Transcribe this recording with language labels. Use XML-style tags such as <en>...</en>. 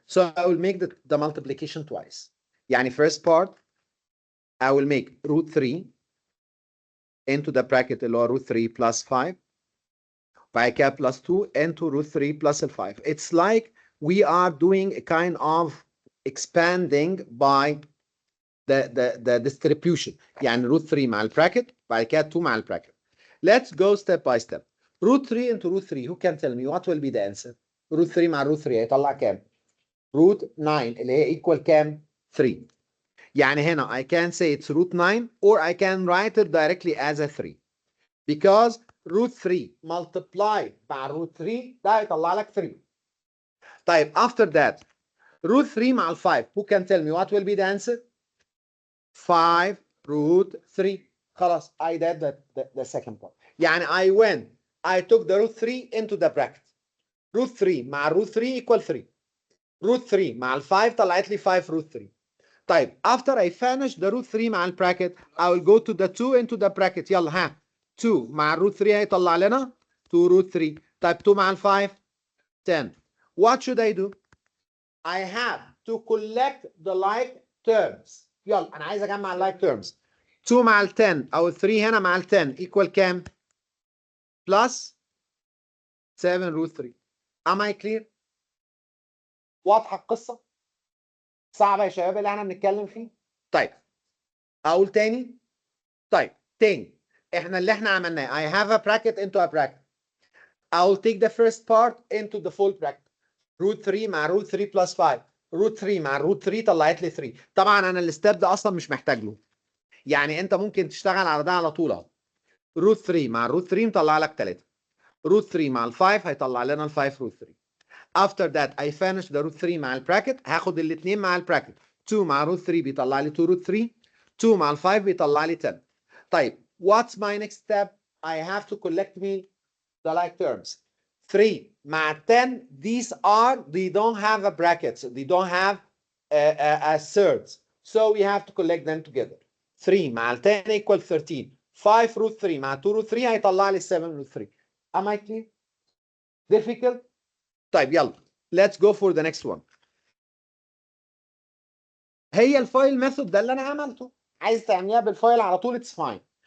<en>So I will make the multiplication twice. يعني first part I will make root 3 into the bracket اللي هو root 3 plus 5</en> <ar>بعد كده</ar> <en>plus 2 into root 3 plus 5. It's like we are doing a kind of expanding by the distribution.</en> <ar>يعني root 3 مع البراكت بعد كده 2 مع البراكت.</ar> <en>Let's go step by step. Root 3 into root 3. Who can tell me what will be the answer?</en> <ar>root 3 مع root 3 هيطلع كام؟ root 9 اللي هي equal كام؟ 3.</ar> <en>يعني هنا I can say it's root 9 or I can write it directly as a 3 because root 3 multiplied مع root 3</en> <ar>ده هيطلع لك 3.</ar> <en>طيب after that root 3 مع ال 5. Who can tell me what will be the answer? 5 root 3. خلاص I did the second part. يعني I took the root 3 into the bracket. root 3 مع root 3 equal 3.</en> <ar>root 3 مع ال 5 طلعت لي 5 root 3.</ar> <en>طيب after I finish the root 3 مع ال bracket I will go to the 2 into the bracket.</en> <ar>يلا ها 2 مع root 3 هيطلع لنا 2 root 3.</ar> <en>طيب 2 مع ال 5 10. What should I do? I have to collect the like terms.</en> <ar>يلا انا عايز اجمع ال like terms. 2 مع ال 10 او ال 3 هنا مع ال 10 equal كام؟ plus 7 root 3. Am I clear؟ واضحه القصه؟ صعبه يا شباب اللي احنا بنتكلم فيه؟ طيب اقول تاني؟ طيب تاني احنا اللي احنا عملناه</ar> <en>I have a bracket into a bracket. I'll take the first part into the full bracket. root 3 مع root 3 plus 5.</en> <ar>root 3 مع root 3 طلعت لي 3. طبعا انا الستيب ده اصلا مش محتاج له. يعني انت ممكن تشتغل على ده على طول اهو. root 3 مع root 3 مطلع لك 3. root 3 مع ال 5 هيطلع لنا ال 5 root 3.</ar> <en>After that I finish the root 3</en> <ar>مع البراكت هاخد الاثنين مع البراكت 2 مع root 3 بيطلع لي 2 root 3 2 مع ال 5 بيطلع لي 10.</ar> <en>طيب what's my next step? I have to collect me the like terms. 3 مع 10 they don't have a brackets, they don't have a surds, so we have to collect them together. 3 مع 10 equal 13. 5 root 3 مع 2 root 3</en> <ar>هيطلع لي</ar> <en>7 root 3. Am I clear? Difficult? طيب يلا let's go for the next one.</en> <ar>هي الفايل ميثود ده اللي انا عملته. عايز تعمليها بالفايل على طول</ar> <en>it's fine.</en>